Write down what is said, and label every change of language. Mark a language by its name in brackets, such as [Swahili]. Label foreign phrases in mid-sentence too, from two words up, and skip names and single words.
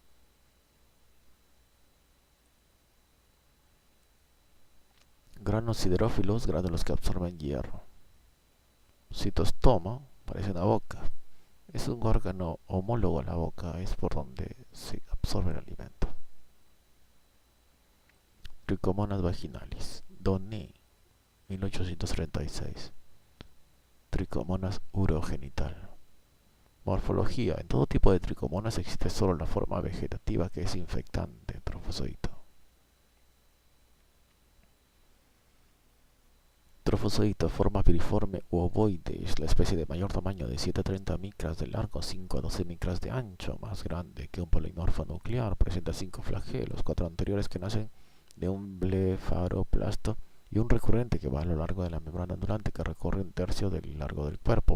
[Spanish] Granos siderófilos, gránulos que absorben hierro. Citostoma, parece una boca. Es un órgano homólogo a la boca, es por donde se absorbe el alimento. Tricomonas vaginalis, Donné, 1836. Tricomonas urogenital. Morfología. En todo tipo de tricomonas existe solo la forma vegetativa que es infectante, trofozoito. Trofozoito, forma piriforme u ovoide, es la especie de mayor tamaño de 7 a 30 micras de largo, 5 a 12 micras de ancho, más grande que un polimorfo nuclear. Presenta 5 flagelos, 4 anteriores que nacen de un blefaroplasto y un recurrente que va a lo largo de la membrana ondulante que recorre un tercio del largo del cuerpo.